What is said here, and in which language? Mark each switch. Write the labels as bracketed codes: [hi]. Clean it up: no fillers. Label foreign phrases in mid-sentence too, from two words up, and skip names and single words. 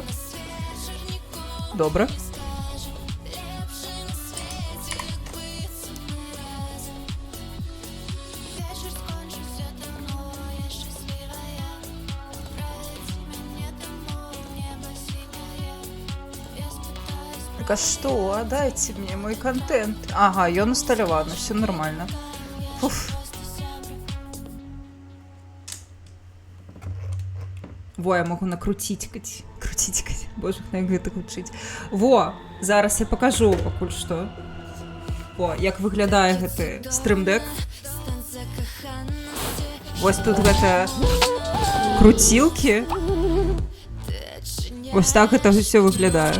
[be] Добра. Так, а што? Дайце мне мой контент. Ага, ён усталяваны, [ru] все нормально. Фуф. Во, я могу накруціць. [be] Боже, як гэта гучыць. Во, зараз я пакажу пакуль што. О, як выглядае гэты стрымдэк. Вось тут гэта круцілкі. Вось так гэта ўсё выглядае.